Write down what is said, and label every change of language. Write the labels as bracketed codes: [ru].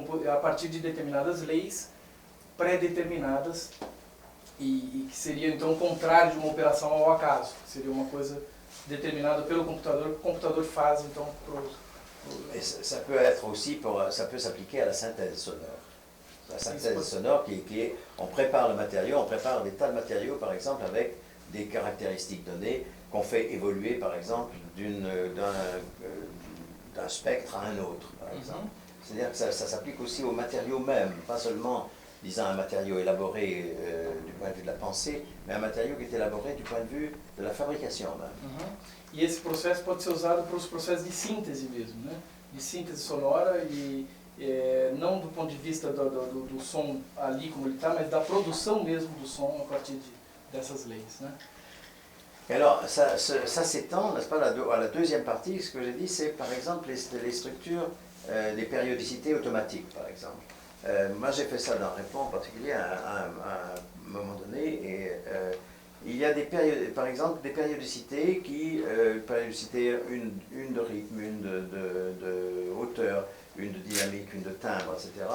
[pt] A partir de determinadas leis pré-determinadas, e que seria, então, o contrário de uma operação ao acaso. Seria uma coisa determinada pelo computador, que o computador faz, então, [fr] Ça peut être aussi ça peut s'appliquer à la synthèse sonore. La synthèse sonore qui est, on prépare le matériau, on prépare des tas de matériaux par exemple avec des caractéristiques données qu'on fait évoluer par exemple d'un spectre à un autre par exemple. C'est-à-dire que ça s'applique aussi aux matériaux même, pas seulement disons un matériau élaboré du point de vue de la pensée, mais un matériau qui est élaboré du point de vue de la fabrication même. [pt] E esse processo pode ser usado para os processos de síntese mesmo, né? De síntese sonora e não do ponto de vista do som ali como ele está, mas da produção mesmo do som a partir dessas leis, né? [fr] Et alors, ça s'étend, n'est-ce pas, à la deuxième partie. Ce que j'ai dit, c'est par exemple les structures des périodicités automatiques, par exemple. Moi, j'ai fait ça dans Répond en particulier à un moment donné, et il y a par exemple des périodicités périodicité une de rythme, une de hauteur, une de dynamique, une de timbre, etc.